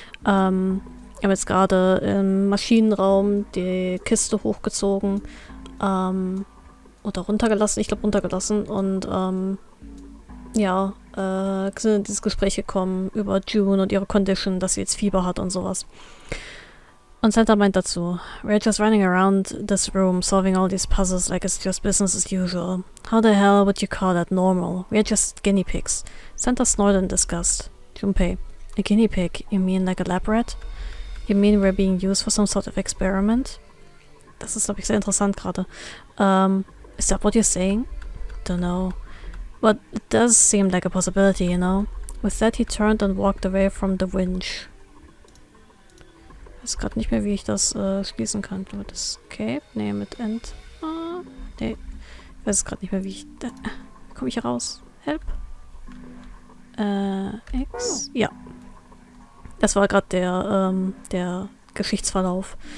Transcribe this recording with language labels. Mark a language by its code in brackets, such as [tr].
[de] Ich habe jetzt gerade im Maschinenraum die Kiste hochgezogen. Oder runtergelassen. Ich glaube runtergelassen. Und ja, sind in dieses Gespräch gekommen über June und ihre Condition, dass sie jetzt Fieber hat und sowas. Und Santa meint dazu, [en] we're just running around this room solving all these puzzles like it's just business as usual. How the hell would you call that normal? We're just guinea pigs. Santa snorted in disgust. Junpei, a guinea pig? You mean like a lab rat? You mean we're being used for some sort of experiment? [de] Das ist, glaube ich, sehr interessant gerade. [en] Is that what you're saying? Don't know. But it does seem like a possibility, you know? With that he turned and walked away from the winch. [de] Ich weiß gerade nicht mehr, wie ich das schließen kann. Mit Escape? Nee, mit End. Nee. Ich weiß gerade nicht mehr, wie ich... komme ich hier raus? Help? X? Ja. Das war gerade der Geschichtsverlauf.